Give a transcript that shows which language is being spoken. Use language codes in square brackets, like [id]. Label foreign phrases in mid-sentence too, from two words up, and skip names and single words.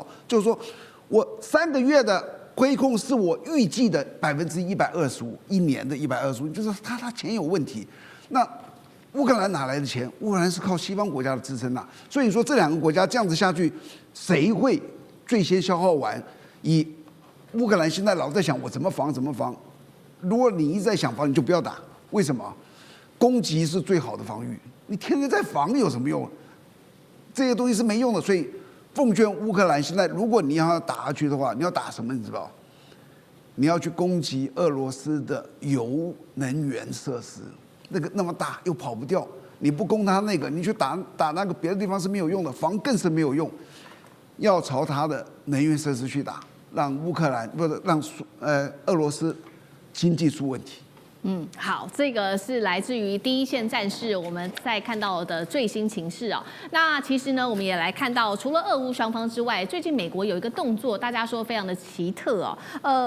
[zh] 就是說我3個月的虧空是我預計的125%，一年的125%，就是他錢有問題。那烏克蘭哪來的錢？烏克蘭是靠西方國家的支撐吶。所以說這2個國家這樣子下去，誰會最先消耗完？以烏克蘭現在老在想我怎麼防。如果你一直在想防，你就不要打。為什麼？攻擊是最好的防禦。你天天在防有什麼用？這些東西是沒用的。所以奉勸烏克蘭，現在如果你要打下去的話，你要打什麼？你知道？你要去攻擊俄羅斯的鈾能源設施，那個那麼大又跑不掉。你不攻他那個，你去打那個別的地方是沒有用的，防更是沒有用。要朝他的能源設施去打，讓烏克蘭不是讓俄羅斯經濟出問題。好，這個是來自於第一線戰事我們在看到的最新情勢哦。那其實呢，我們也來看到，除了俄烏雙方之外，最近美國有一個動作，大家說非常的奇特哦。